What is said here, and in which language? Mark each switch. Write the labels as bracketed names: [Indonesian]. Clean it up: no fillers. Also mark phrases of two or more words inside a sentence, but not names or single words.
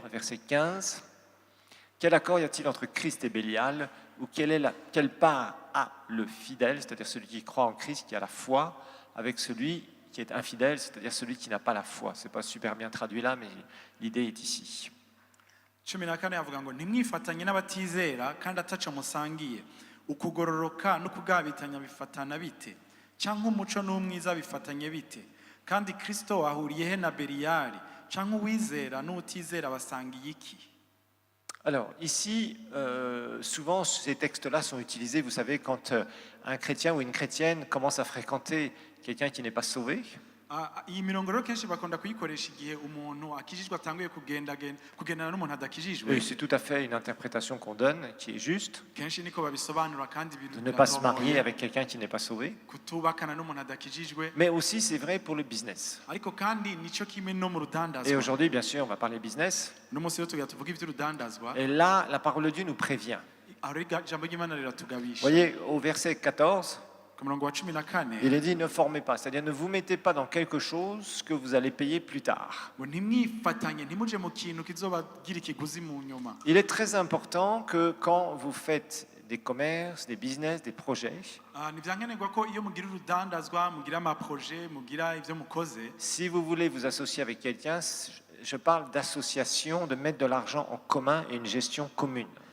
[French] Verset 15. Quel accord y a-t-il entre Christ et Bélial ? Ou quelle part a le fidèle, c'est-à-dire celui qui croit en Christ, qui a la foi, avec celui qui est infidèle, c'est-à-dire celui qui n'a pas la foi. Ce n'est pas super bien traduit là, mais l'idée est ici. [Rundi] 14 avuga ngo ntimwifatanye n'abatizera kandi ataco musangiye ukugororoka no kugabitanya bifatana bite cyangwa umuco n'umwiza bifatanye bite kandi Kristo ahuriye he na Beliyali cyangwa uwizera n'utizera basangiye iki? [French] Alors ici, souvent ces textes-là sont utilisés, vous savez, quand un chrétien ou une chrétienne commence à fréquenter quelqu'un qui n'est pas sauvé. [Rundi] Iyi mirongo rero kenshi bakunda kuyikoresha igihe umuntu akijijwe atanguye kugendana n'umuntu adakijijwe. [French] Et c'est tout à fait une interprétation qu'on donne, qui est juste. [Rundi] Kenshi niko babisobanura kandi [French] De ne pas se marier avec quelqu'un qui n'est pas sauvé. [Rundi] kutubakana n'umuntu adakijijwe. [French] Mais aussi c'est vrai pour le business. [Rundi] Ariko kandi nico kimwe no mu rudandazwa. [French] Et aujourd'hui, bien sûr, on va parler business. [Rundi] No munsi yo tuvuga ivy'urudandazwa. [French] Et là, la parole de Dieu nous prévient. Vous voyez, au verset 14, il est dit ne formez pas, c'est-à-dire ne vous mettez pas dans quelque chose que vous allez payer plus tard. Il est très important que quand vous faites des commerces, des business, des projets, si vous voulez vous associer avec quelqu'un, je parle d'association, de mettre de l'argent en commun et une gestion commune.